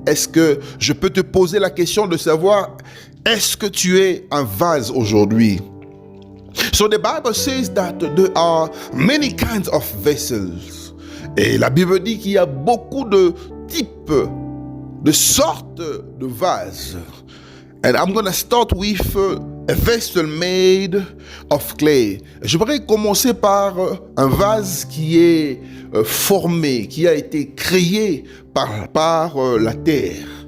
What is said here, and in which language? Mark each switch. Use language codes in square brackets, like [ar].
[fr] Est-ce que je peux te poser la question de savoir, est-ce que tu es un vase aujourd'hui? [en] So the Bible says that there are many kinds of vessels. [fr] Et la Bible dit qu'il y a beaucoup de types, de sortes de vases. [en] And I'm going to start with a vessel made of clay. [fr] Je voudrais commencer par un vase qui est formé, qui a été créé par la terre.